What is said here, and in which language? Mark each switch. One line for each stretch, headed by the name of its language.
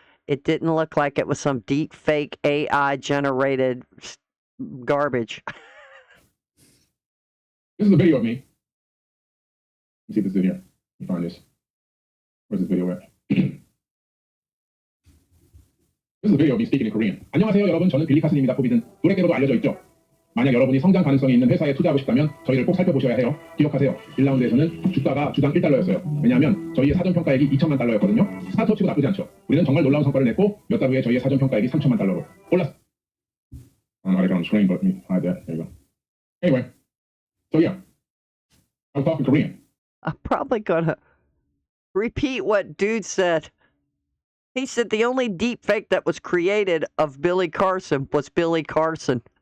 English: It didn't look like it was some deep fake AI generated garbage. This is a video of me. Let me see if this is in here. Let me find this. Where's this video at? This is a video of me speaking in Korean.
Korean: 안녕하세요 여러분. 저는 빌리 카슨입니다. 포빗은 노래계로도 알려져 있죠. 만약 여러분이 성장 가능성이 있는 회사에 투자하고 싶다면 저희를 꼭 살펴보셔야 해요. 기억하세요. 1라운드에서는 주가가 주당 1달러였어요. 왜냐하면 저희의 사전평가액이 2천만 달러였거든요. 스타트업 치고 나쁘지 않죠. 우리는 정말 놀라운 성과를 냈고 몇 달 후에 저희의 사전평가액이 3천만 달러로 올랐어요.
English: I got it on the screen, but let me hide that. There you go. Anyway, so yeah, I was talking Korean. I'm probably going to repeat what dude said. He said the only deep fake that was created of Billy Carson was Billy Carson.